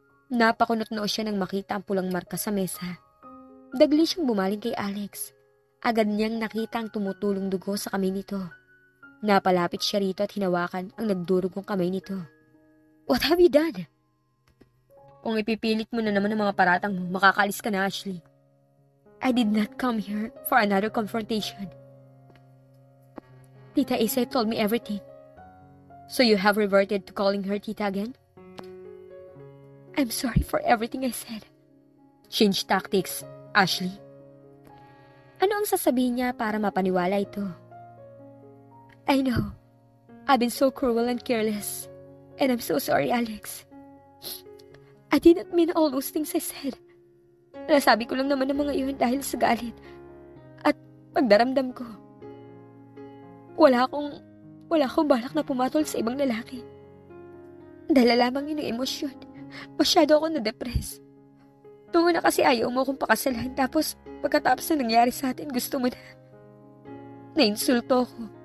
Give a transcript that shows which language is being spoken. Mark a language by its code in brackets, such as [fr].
[tl] Napakunot-noo siya nang makita ang pulang marka sa mesa. Dagli siyang bumaling kay Alex. Agad niyang nakita ang tumutulong dugo sa kamay nito. Napalapit siya rito at hinawakan ang nagdurugong kamay nito. [en] "What have you done?" [tl] "Kung ipipilit mo na naman ang mga paratang mo, makakaalis ka na, Ashley." [en] "I did not come here for another confrontation. Tita Isay told me everything." "So you have reverted to calling her Tita again?" "I'm sorry for everything I said." "Change tactics, Ashley." [tl] Ano ang sasabihin niya para mapaniwala ito? [en] "I know. I've been so cruel and careless. And I'm so sorry, Alex. I didn't mean all those things I said. [tl] Nasabi ko lang naman ang mga iyon dahil sa galit at pagdaramdam ko. Wala akong balak na pumatol sa ibang lalaki. Dahil lamang yun ang emosyon. Masyado ako na-depress. Tungo na kasi ayaw mo akong pakasalan, tapos pagkatapos na nangyari sa atin, gusto mo na. Nainsulto ako.